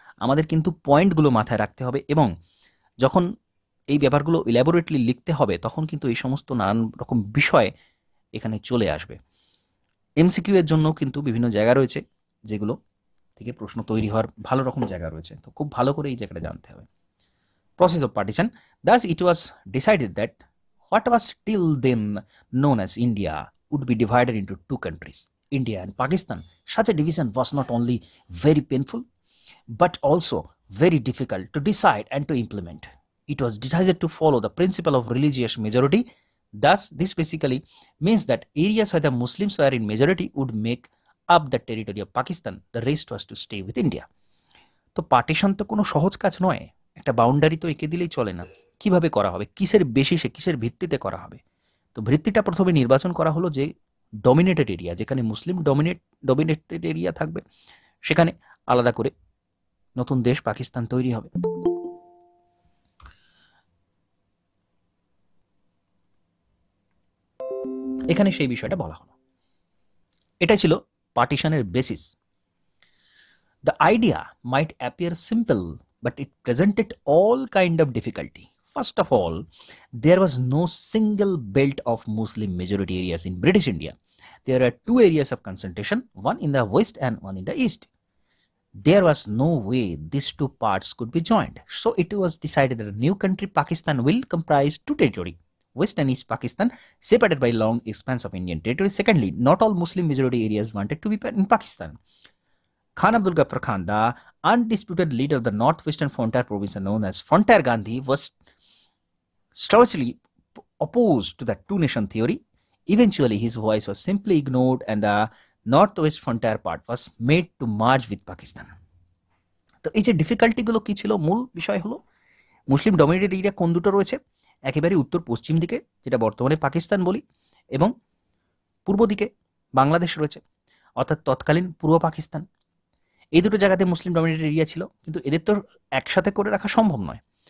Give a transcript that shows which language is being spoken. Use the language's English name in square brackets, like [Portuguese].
[Bangla] আমাদের কিন্তু পয়েন্টগুলো মাথায় রাখতে হবে, এবং যখন এই ব্যাপারগুলো ইলাবোরেটলি লিখতে হবে তখন কিন্তু এই সমস্ত নানান রকম বিষয় এখানে চলে আসবে। এমসিকিউ এর জন্য কিন্তু বিভিন্ন জায়গা রয়েছে যেগুলো থেকে প্রশ্ন তৈরি হওয়ার ভালো রকম জায়গা রয়েছে, তো খুব ভালো করে এই জায়গাটা জানতে হবে। [English] Process of partition. Thus, it was decided that what was till then known as India would be divided into two countries, India and Pakistan. Such a division was not only very painful but also very difficult to decide and to implement. It was decided to follow the principle of religious majority. Thus, this basically means that areas where the Muslims were in majority would make up the territory of Pakistan. The rest was to stay with India. [Bangla] তো partition তো কোনো সহজ কাজ নয়, একটা boundary তো এঁকে দিলেই চলে না। কিভাবে করা হবে, কিসের বেসিসে, কিসের ভিত্তিতে করা হবে? তো ভিত্তিটা প্রথমে নির্বাচন করা হলো যে ডমিনেটেড এরিয়া, যেখানে মুসলিম ডমিনেটেড এরিয়া থাকবে, সেখানে আলাদা করে নতুন দেশ পাকিস্তান তৈরি হবে। এখানে সেই বিষয়টা বলা হলো, এটা ছিল পার্টিশনের basis. [English] The idea might appear simple, but it presented all kind of difficulty. First of all, there was no single belt of Muslim majority areas in British India. There are two areas of concentration, one in the west and one in the east. There was no way these two parts could be joined. So it was decided that a new country, Pakistan, will comprise two territory, West and East Pakistan, separated by long expanse of Indian territory. Secondly, not all Muslim majority areas wanted to be in Pakistan. Khan Abdul Ghaffar Khan, the undisputed leader of the northwestern frontier province known as Frontier Gandhi, was staunchly opposed to the two-nation theory. Eventually, his voice was simply ignored and the northwest frontier part was made to merge with Pakistan. [Bangla] তো এই যে ডিফিকাল্টিগুলো কী ছিল, মূল বিষয় হলো মুসলিম dominated area কোন দুটো রয়েছে, একেবারে উত্তর পশ্চিম দিকে যেটা বর্তমানে পাকিস্তান বলি, এবং পূর্ব দিকে বাংলাদেশ রয়েছে, অর্থাৎ তৎকালীন পূর্ব পাকিস্তান। এই দুটো জায়গাতে মুসলিম ডমিনেটেড এরিয়া ছিল, কিন্তু এদের তো একসাথে করে রাখা সম্ভব নয়।